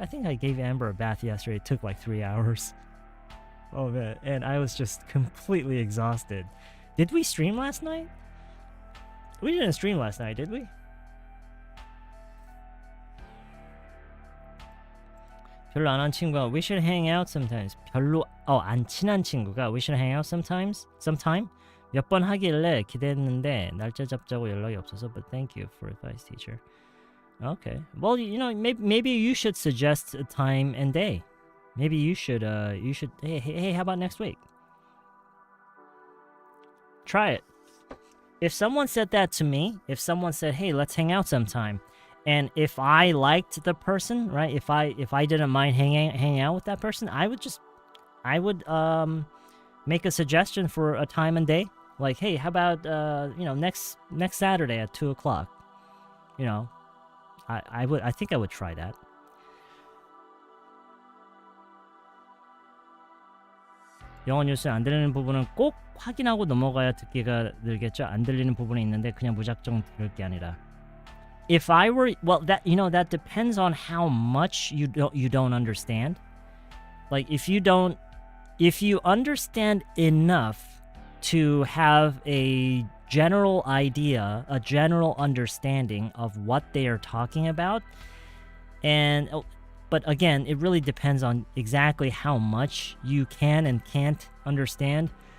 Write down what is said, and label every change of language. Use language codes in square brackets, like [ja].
[en] I think I gave Amber a bath yesterday. It took like 3 hours. Oh man, and I was just completely exhausted. Did we stream last night? We didn't stream last night, did we? [ko] 별로 안 한 친구가 [en] we should hang out sometimes. [ko] 별로 안 친한 친구가 [en] we should hang out sometime. [ko] 몇 번 하길래 기대했는데 날짜 잡자고 연락이 없어서 [en] but thank you for advice, teacher. Okay. Well, maybe you should suggest a time and day. Maybe you should hey, how about next week? Try it. If someone said that to me, if someone said, hey, let's hang out sometime, and if I liked the person, right, if I didn't mind hanging out with that person, I would make a suggestion for a time and day. Like, hey, how about next Saturday at 2:00? I think I would try that. [ko] 영어 뉴스 안 들리는 부분은 꼭 확인하고 넘어가야 듣기가 늘겠죠. 안 들리는 부분이 있는데 그냥 무작정 들을 게 아니라. [en] If I were, well, that that depends on how much you don't understand. Like if you understand enough to have a general idea, a general understanding of what they are talking about, but again, it really depends on exactly how much you can and can't understand.